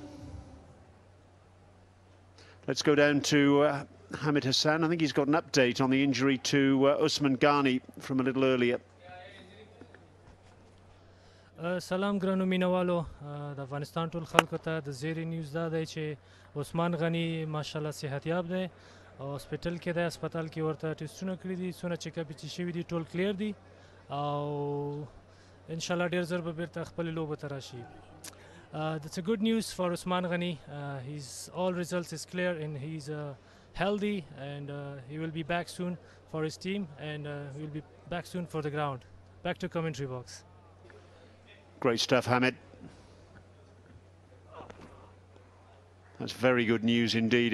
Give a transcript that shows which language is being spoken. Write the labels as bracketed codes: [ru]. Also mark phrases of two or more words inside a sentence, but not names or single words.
[en] Let's go down to Hamid Hassan. I think he's got an update on the injury to Usman Ghani from a little earlier. [ps] سلام ګرانو مینوالو د افغانستان ټول خلکو ته د زیری نیوز دا دی چې عثمان غنی ماشاءالله صحتیاب دی او هسپتال کې دی هسپتال کې ورته ټیسټونه کړي دي څونه [en] check up [ps] چې شوي دي ټول کلیر دي او [ar] ان شاء الله [ps] ډیر زر به بیرته خپل لوبه ته راشي [en] That's a good news for Usman Ghani. His all results is clear and he's healthy and he will be back soon for his team and he will be back soon for the ground. Back to commentary box. Great stuff, Hamid. That's very good news indeed.